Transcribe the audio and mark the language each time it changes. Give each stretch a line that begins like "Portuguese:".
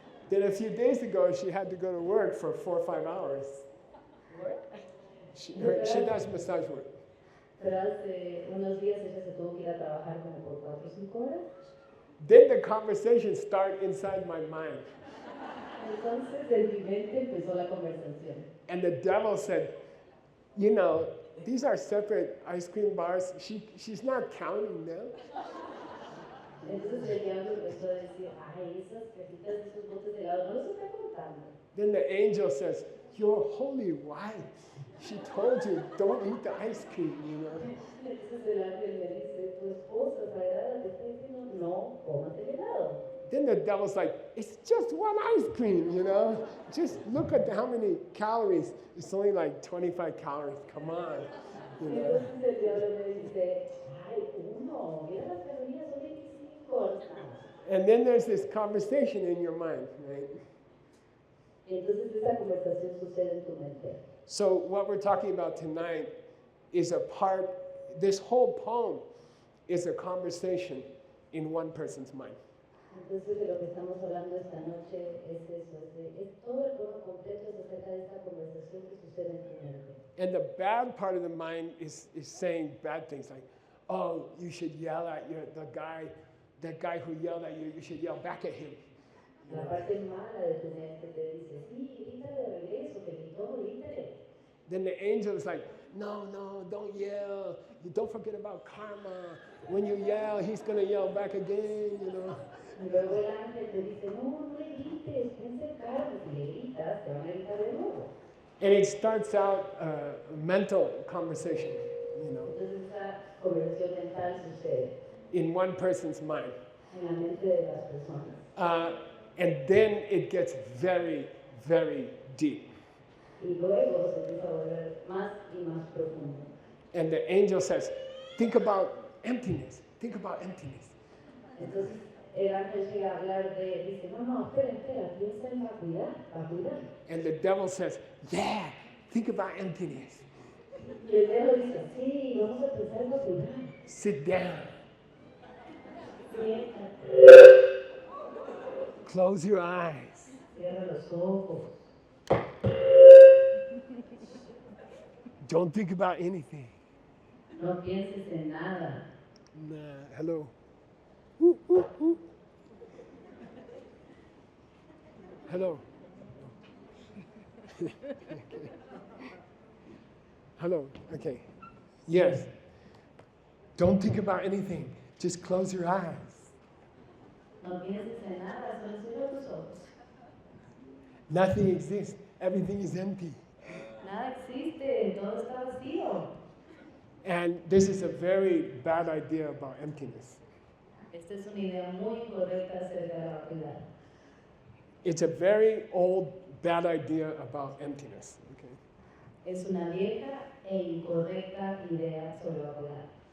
English: Then a few days ago, she had to go to work for 4 or 5 hours. She does massage work.
Spanish: Pero hace unos días ella se tuvo que ir a trabajar como por 4 o 5 horas.
English: Then the conversation started inside my mind.
Spanish: Entonces en mi mente empezó la conversación.
English: And the devil said, you know, these are separate ice cream bars. She's not counting them.
Spanish: Entonces el diablo empezó a decir, ay, esas cajitas, esos botes de helado, no los está contando.
English: Then the angel says, your holy wife, she told you, don't eat the ice cream, you know.
Spanish: Entonces el ángel me dice, tu esposa sagrada te está diciendo, no, cómate el helado.
English: Then the devil's like, it's just one ice cream, you know. Just look at how many calories. It's only like 25 calories. Come on, you know.
Spanish: Entonces el diablo me dice, ay, uno, mira las calorías, son 25,
English: And then there's this conversation in your mind, right?
Spanish: Y entonces esa conversación sucede en tu mente.
English: So what we're talking about tonight is this whole poem is a conversation in one person's mind.
Spanish: Entonces de lo que estamos hablando esta noche es eso, es todo el poema completo es acerca de esta conversación que sucede en tu mente.
English: And the bad part of the mind is saying bad things like, oh, you should yell at that guy who yelled at you, you should yell back at him.
Spanish: La parte mala de tu mente te dice, sí, grítale de regreso, te gritó, grítale.
English: Then the angel is like, no, don't yell. You don't forget about karma. When you yell, he's going to yell back again, you know.
Spanish: Y luego el ángel te dice, no le grites, piensa en karma. Si le gritas, te van a gritar de nuevo.
English: And it starts out a mental conversation, you know.
Spanish: Entonces esa conversación mental sucede
English: in one person's mind.
Spanish: en la mente de las personas.
English: And then it gets very, very deep.
Spanish: Y luego se empieza a volver más y más profundo.
English: And the angel says, think about emptiness. Think about emptiness.
Spanish: Entonces el ángel llega a hablar dice, no, espera, piensa en vacuidad.
English: And the devil says, yeah, think about emptiness.
Spanish: Y el dedo dice, sí, vamos a pensar en vacuidad.
English: Sit down.
Spanish: Siéntate.
English: Close your eyes.
Spanish: Cierra los ojos.
English: Don't think about anything.
Spanish: No pienses en nada.
English: Nah, hello. Hello. Hello, okay. Yes. Don't think about anything. Just close your eyes.
Spanish: No pienses en nada, solo cierra tus ojos.
English: Nothing exists. Everything is empty.
Spanish: Nada existe, todo está vacío.
English: And this is a very bad idea about emptiness.
Spanish: Esta es una idea muy incorrecta acerca de la vacuidad.
English: It's a very old, bad idea about emptiness. Okay?
Spanish: Es una vieja e incorrecta idea sobre la vacuidad.